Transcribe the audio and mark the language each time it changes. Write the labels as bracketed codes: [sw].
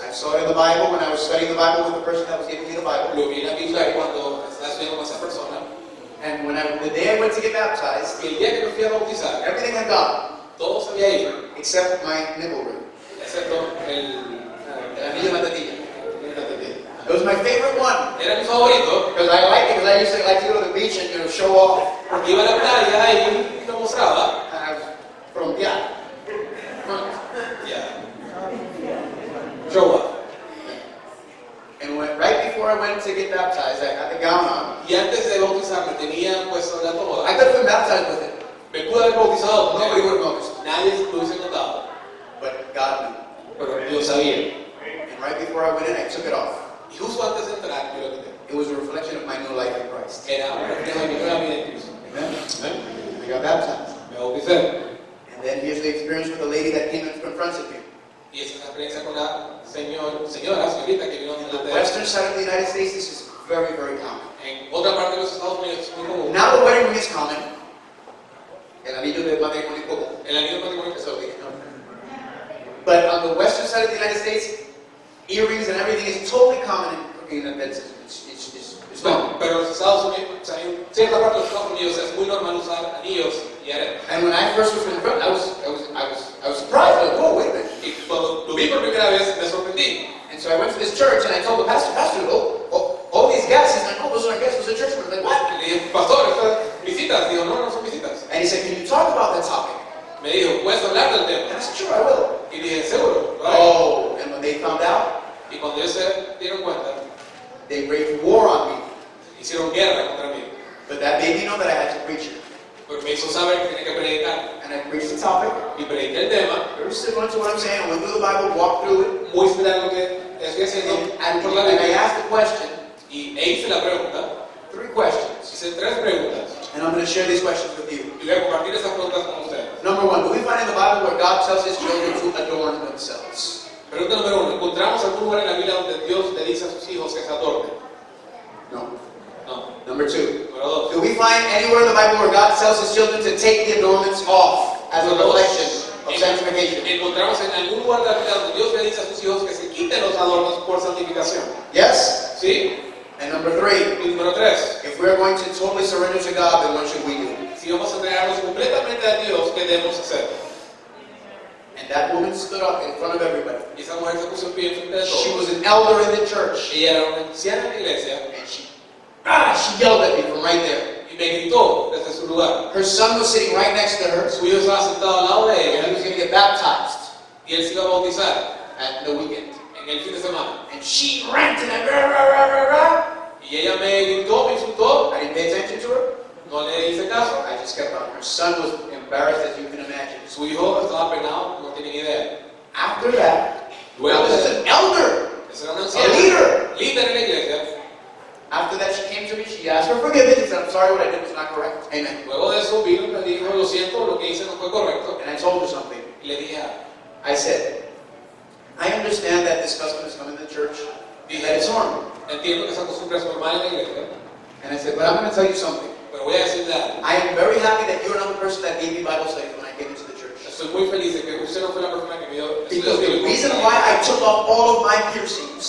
[en] I saw it in the Bible when I was studying the Bible with the person that was giving me the Bible. [es] Lo vi en la Biblia cuando estás viendo con esa persona. [en] And the day I went to get baptized, [es] Y el día que me fui a bautizar, [en] everything had gone [es] todo se había ido, [en] except my nipple ring. [es] excepto el anillo de la tetilla. [en] It was my favorite one [es] Era mi favorito, [en] because I like it because I used to like to go to the beach and show off. [es] porque iba a la playa y lo mostraba. [en] And I was from Ya. Show up. And right before I went to get baptized, I had the gown on. [es] Y antes de bautizarme tenía puesto la toga. [en] I could have been baptized with it. [es] Me pude haber bautizado con [en] Nobody [es] él. [en] would have noticed. [es] Nadie lo hubiese notado. [en] But God knew. [es] Pero Dios sabía. [en] And right before I went in, I took it off. [es] Y justo antes de entrar, yo lo quité. [en] It was a reflection of my new life in Christ. [es] Era un reflejo de mi nueva vida en Cristo. [en] Amen. [es] Amén. [en] I got baptized. [es] Me bauticé. [en] And then here's the experience with the lady that came and confronted me. [es] Y esa es la experiencia con la señorita que vino [en] In [es] delante [en] the [es] de [en] western side of the United States, this is very, very common. [es] En otra parte de los Estados Unidos es muy común. [en] Now the wedding ring is common. [es] El anillo de matrimonio es común. El anillo de matrimonio que se obliga. [en] But on the western side of the United States, earrings and everything is totally common in cooking and events. It's [es] No, [en] normal. [es] pero en los Estados Unidos, o sea, en cierta parte de los Estados Unidos es muy normal usar anillos y aretes. [en] And when I first was confronted, I was surprised. Like, whoa, wait a minute. [es] Y cuando lo vi por primera vez me sorprendí. [en] And so I went to this church and I told the pastor, all these guests. He's like, "Oh, those aren't guests, those are church members." I'm like, what? [es] Y le dije, pastor, estas visitas. Digo, no, no son visitas. [en] And he said, "Can you talk about that topic?" [es] Me dijo, ¿puedes hablar del [en] And [es] tema? [en] I said, "Sure, I will." [es] Y dije, seguro. lo haré". [en] Oh, and when they found out, [es] Y cuando ellos se dieron cuenta, [en] they waged war on me. [es] hicieron guerra contra mí. [en] But that made me know that I had to preach it. [es] Porque me hizo saber que tenía que predicar. [en] And I preached the topic. [es] Y prediqué el tema, [en] Very similar to what I'm saying. I went through the Bible, walked through it, [es] muy similar a lo que estoy haciendo [en] and [es] por la [en] I [es] Biblia. [en] asked the question, [es] Hice la pregunta, [en] 3 questions. [es] hice 3 preguntas. [en] And I'm going to share these questions with you. [es] Y voy a compartir esas preguntas con ustedes. [en] Number 1, do we find in the Bible where God tells his children to adorn themselves? [es] Pregunta número 1. ¿Encontramos algún lugar en la Biblia donde Dios le dice a sus hijos que se adornen? [en] No. [es] No. [en] Number 2, [es] Número 2. [en] do we find anywhere in the Bible where God tells his children to take the adornments off as a reflection of sanctification. [es] Encontramos en algún lugar de la Biblia donde Dios le dice a sus hijos que se quiten los adornos por santificación. [en] Yes? [es] ¿Sí? [en] And number 3, [es] Y número 3. [en] if we're going to totally surrender to God, then what should we do? [es] Si vamos a entregarnos completamente a Dios, ¿qué debemos hacer? [en] And that woman stood up in front of everybody. [es] Y esa mujer se puso en pie frente de [en] She [es] todos. [en] was an elder in the church. [es] Ella era una anciana en la iglesia [en] And she yelled at me from right there. [es] y me gritó desde su lugar. [en] Her son was sitting right next to her. [es] Su hijo estaba sentado al lado de [en] And he [es] ella [en] was going to get baptized [es] y él se iba a bautizar [en] at the weekend. [es] en el fin de semana. [en] And she ranted and rah, rah, rah, rah, rah. [es] Y ella me gritó, me insultó, [en] I didn't pay attention to her. [es] no le hice caso. [en] I just kept on. Her son was embarrassed, as you can imagine. [es] Su hijo estaba penado, no tenía ni idea. [en] After that, [es] Luego [en] this is [es] de [en] an elder, [es] esa era una [en] a [es] anciana, [en] leader. [es] líder en la iglesia. [en] After that, she came to me. She asked for forgiveness. She said, "I'm sorry, what I did was not correct." Amen. [es] Luego de eso vino y me dijo, lo siento, lo que hice no fue correcto. [en] And I told her something. [es] Y le dije, [en] I said, "I understand that this custom is coming to the church, and that it's normal." [es] entiendo que esa costumbre es normal en la iglesia, [en] And I said, "But I'm going to tell you something. [es] pero voy a decirle algo. [en] I am very happy that you're not the person that gave me Bible studies when I came into the church. [es] Estoy muy feliz de que usted no fue la persona que me dio [en] Because [es] estudios [en] the [es] bíblicos. [en] reason why I took off all of my piercings